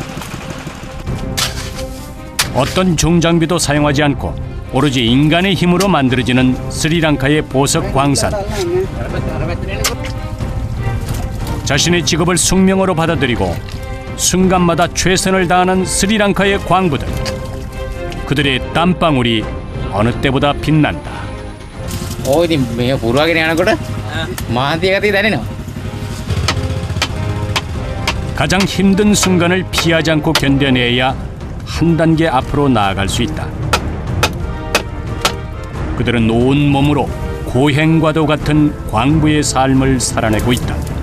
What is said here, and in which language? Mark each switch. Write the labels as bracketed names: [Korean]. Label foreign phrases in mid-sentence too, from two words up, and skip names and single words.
[Korean] 어떤 중장비도 사용하지 않고 오로지 인간의 힘으로 만들어지는 스리랑카의 보석 광산. 자신의 직업을 숙명으로 받아들이고 순간마다 최선을 다하는 스리랑카의 광부들. 그들의 땀방울이 어느 때보다 빛난다. [Sinhala] ඉතින් මේ පුරවගෙන යනකොට මාන්තිය ගතිය දැනෙනවා. [Korean] 가장 힘든 순간을 피하지 않고 견뎌내야 한 단계 앞으로 나아갈 수 있다. 그들은 온 몸으로 고행과도 같은 광부의 삶을 살아내고 있다.